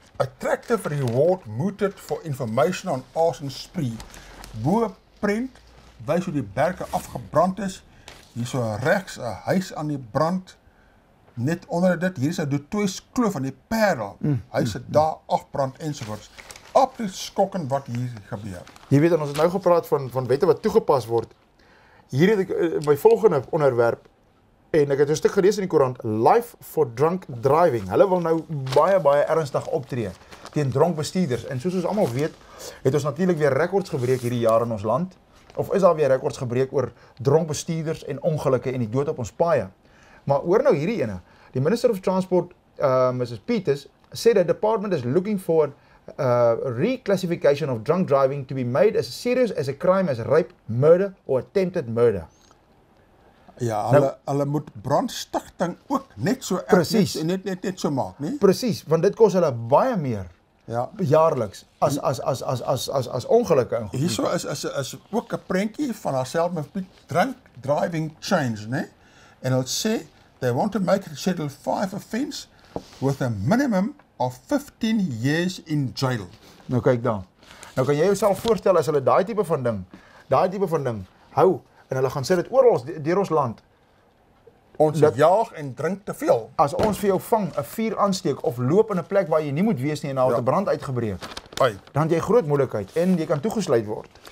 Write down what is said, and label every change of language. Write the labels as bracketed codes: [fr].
[en] Attractive reward mooted for information on arson spree. [af] Bo prent wys hoe die berge afgebrand is. Hierso regs 'n huis aan die brand. Net onder dit, hier is 'n Dutois kloof aan die Parel. Huise daar afbrand ensovoorts. Absoluut skokkend wat hier gebeur. Jy weet, en ons het nou gepraat van wette wat toegepas word. Hier het ek my volgende onderwerp, en ek het 'n stuk gelees in die koerant, [en] Life for Drunk Driving. [af] Hulle wil nou baie ernstig optree teen dronk bestuurders. En soos ons almal weet, het ons natuurlik weer rekords gebreek hierdie jaar in ons land. Of is daar weer rekords gebreek oor dronk bestuurders en ongelukke en die dood op ons paaie. Maar hoor nou hierdie ene. Die Minister of Transport, Mrs. [en] Peters, said the department is looking for reclassification of drunk driving to be made as serious as a crime as rape, murder or attempted murder. [af] Ja, Nou- hulle moet brandstigting ook net so Presies. en net so maak, nie? Presies, want dit kos hulle baie meer Ja. jaarliks as ongelukke in goed. Hierso is ook 'n prentjie van haarself met [en] drunk driving change, [af] né? En hulle sê [en] they want to make it a Schedule 5 offence with a minimum of 15 years in jail. [af] Nou kyk dan. Nou kan jy jouself voorstel as hulle daai tipe van ding hou en hulle gaan sê dit oral deur ons land. Ons Dat- jaag en drink te veel. As ons vir jou vang, 'n vuur aansteek of loop in 'n plek waar jy nie moet wees nie en daar het 'n brand uitgebreek, Ai, dan het jy groot moeilikheid en jy kan toegesluit word.